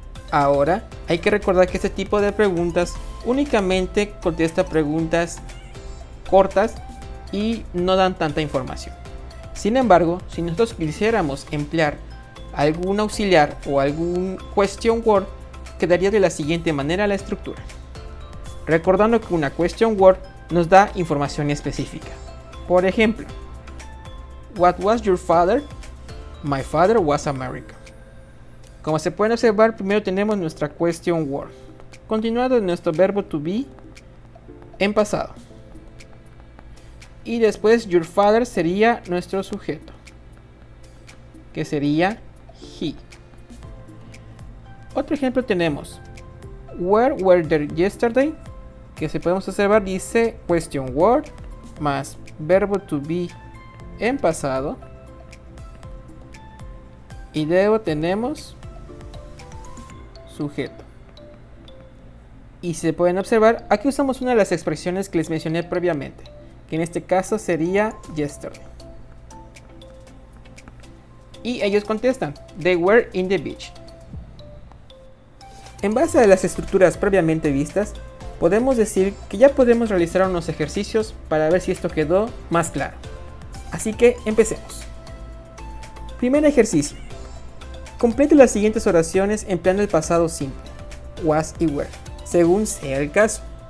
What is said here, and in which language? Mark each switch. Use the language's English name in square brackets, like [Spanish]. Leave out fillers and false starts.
[Spanish] Ahora, hay que recordar que este tipo de preguntas únicamente contesta preguntas cortas y no dan tanta información. Sin embargo, si nosotros quisiéramos emplear algún auxiliar o algún question word, quedaría de la siguiente manera la estructura. Recordando que una question word nos da información específica. Por ejemplo, [English] What was your father? My father was American. [Spanish] Como se pueden observar, primero tenemos nuestra question word, continuado en nuestro verbo to be en pasado. Y después your father sería nuestro sujeto, que sería he. Otro ejemplo tenemos [English] Where were they yesterday? [Spanish] Que se podemos observar dice question word más verbo to be en pasado. Y luego tenemos sujeto. Y se pueden observar, aquí usamos una de las expresiones que les mencioné previamente, que en este caso sería yesterday. Y ellos contestan, [English] they were in the beach. [Spanish] En base a las estructuras previamente vistas, podemos decir que ya podemos realizar unos ejercicios para ver si esto quedó más claro. Así que empecemos. Primer ejercicio. Complete las siguientes oraciones empleando el pasado simple, was y were, según sea el caso.